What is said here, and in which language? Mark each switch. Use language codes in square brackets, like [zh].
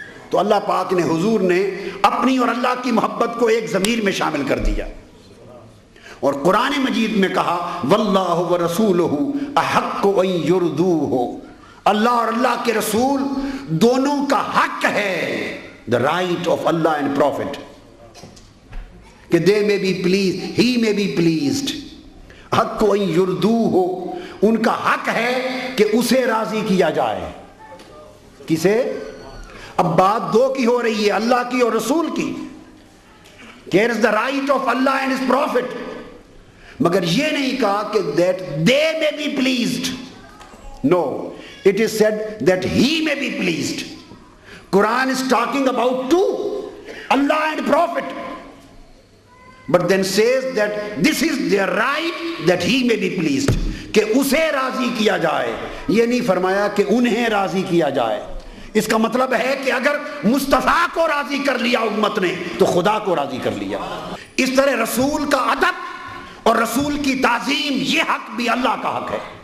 [ur] تو اللہ پاک نے، حضور نے اپنی اور اللہ کی محبت کو ایک ضمیر میں شامل کر دیا اور قرآن مجید میں کہا [ar] واللہ ورسولہ احق ان یردوہ، [ur] اللہ اور اللہ کے رسول دونوں کا حق ہے، [en] the right of Allah and Prophet، [ur] کہ [en] they may be pleased, he may be pleased. [ar] حق ان یردوہ، [ur] ان کا حق ہے کہ اسے راضی کیا جائے. کسے؟ اب بات 2 کی ہو رہی ہے، اللہ کی اور رسول کی. [en] Here is the right of Allah and his Prophet. [ur] مگر یہ نہیں کہا کہ [en] that they may be pleased. No, it is said that he may be pleased. Quran is talking about 2, Allah and Prophet. But then says that this is their right that he may be pleased. [ur] کہ اسے راضی کیا جائے، یہ نہیں فرمایا کہ انہیں راضی کیا جائے. اس کا مطلب ہے کہ اگر مصطفیٰ کو راضی کر لیا امت نے تو خدا کو راضی کر لیا. اس طرح رسول کا ادب اور رسول کی تعظیم یہ حق بھی اللہ کا حق ہے.